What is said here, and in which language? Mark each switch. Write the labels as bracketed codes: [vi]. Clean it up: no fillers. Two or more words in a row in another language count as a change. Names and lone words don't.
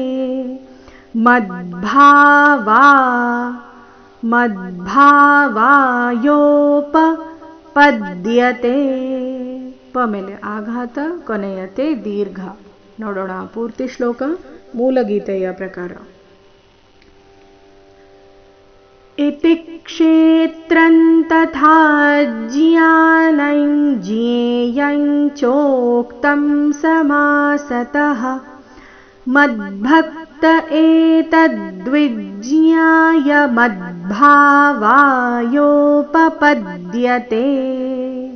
[kn] ಮದ್ಭಾವಾಯೋಪಪದ್ಯತೆ ಪ ಮೇಲೆ ಆಘಾತ ಕೊನೆಯತೆ ದೀರ್ಘ. ನೋಡೋಣ ಪೂರ್ತಿ ಶ್ಲೋಕ ಮೂಲಗೀತೆಯ ಪ್ರಕಾರ. [sa] इति क्षेत्रं तथा ज्ञानं ज्ञेयं चोक्तं समासतः मद्भक्त एतद्विज्ञाय मद्भावायोपपद्यते.